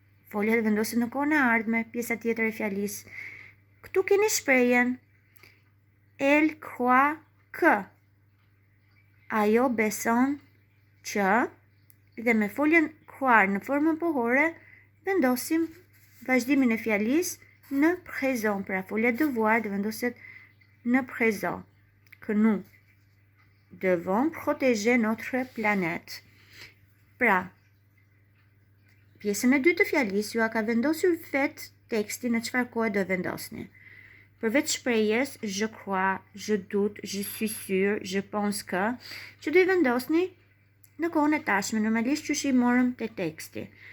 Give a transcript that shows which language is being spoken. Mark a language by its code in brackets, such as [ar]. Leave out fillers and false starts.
[sq] Folja të vendoset në kohën e ardhme, pjesa tjetër e fjalisë. Këtu keni shprehjen [fr] elle croit que. [sq] Ajo beson që, dhe me foljen croire në formën pohore, vendosim vazhdimin e fjalisë në présent, pra folja devoir dhe vendoset në présent. [fr] Que nous devons protéger notre planète. [sq] Pra, pjesën e dytë të fjalisë ju a ka vendosur vetë teksti në çfarë kohe do vendosni. Përveç shprehjes [fr] je crois, je doute, je suis sûr, je pense que, [sq] që do i vendosni në kohën e tashme, normalisht që i morëm te teksti.